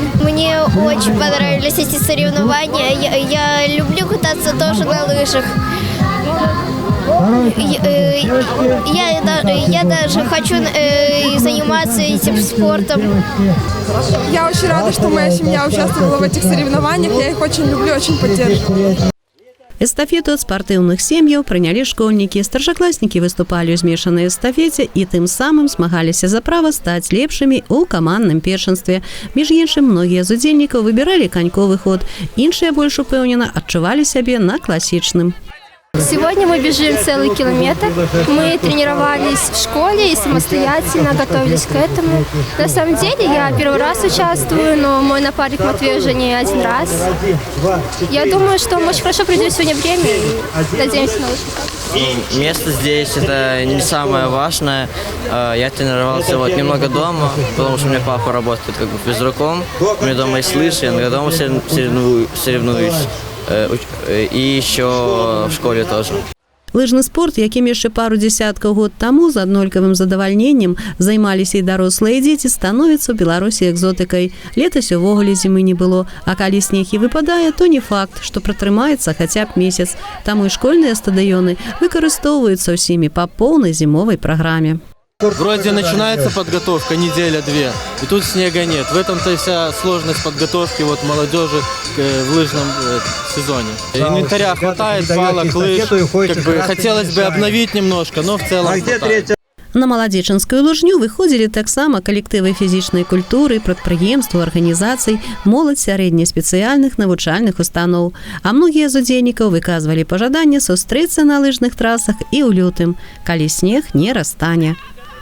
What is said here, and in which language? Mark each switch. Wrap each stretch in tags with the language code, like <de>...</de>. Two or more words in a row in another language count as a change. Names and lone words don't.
<ru>Мне очень понравились эти соревнования, я люблю кататься тоже на лыжах. Я даже хочу заниматься этим спортом. Я очень рада, что моя семья участвовала в этих соревнованиях. Я их очень люблю, очень поддерживаю.</ru> <be>Эстафету ад спартыўных сем'яў прынялі школьнікі. Старшакласнікі выступалі ў змешанай эстафеце і тым самым змагаліся за права стаць лепшымі ў камандным першынстве. Між іншым, многія з удзельнікаў выбіралі каньковы ход, іншыя больш упэўнена адчувалі сябе на класічным.</be> <ru>Сегодня мы бежим целый километр. Мы тренировались в школе и самостоятельно готовились к этому. На самом деле я первый раз участвую, но мой напарник Матвей уже не один раз. Я думаю, что мы очень хорошо проведем сегодня время и надеемся на лучший результат. Место здесь это не самое важное. Я тренировался немного дома, потому что у меня папа работает как бы физруком. У меня дома есть лыжи, я дома соревнуюсь. І еще в школе тоже.</ru> <be>Лыжны спорт, якім яшчэ пару дзесяткаў год таму з аднолькавым задавальненнем займаліся і дарослыя дзеці, становіцца ў Беларусі экзотыкай. Летась увогуле зімы не было, а калі снег і выпадае, то не факт, што пратрымаецца хаця б месяц. Таму і школьныя стадыёны выкарыстоўваюцца ўсімі па поўнай зімовай праграме.</be> <ru>Вроде начинается подготовка, неделя-две, и тут снега нет. В этом-то вся сложность подготовки молодежи в лыжном сезоне. Инвентаря хватает, палок, лыж. Хотелось бы обновить немножко, но в целом хватает.</ru> <be>На Маладзечанскую лыжню выходзілі таксама калектывы фізічнай культуры, прадпрыемстваў, арганізацый, моладзь сярэднеспецыяльных навучальных устаноў. А многія з удзельнікаў выказвалі пажаданне сустрэцца на лыжных трасах і ў лютым, калі снег не растане.</be>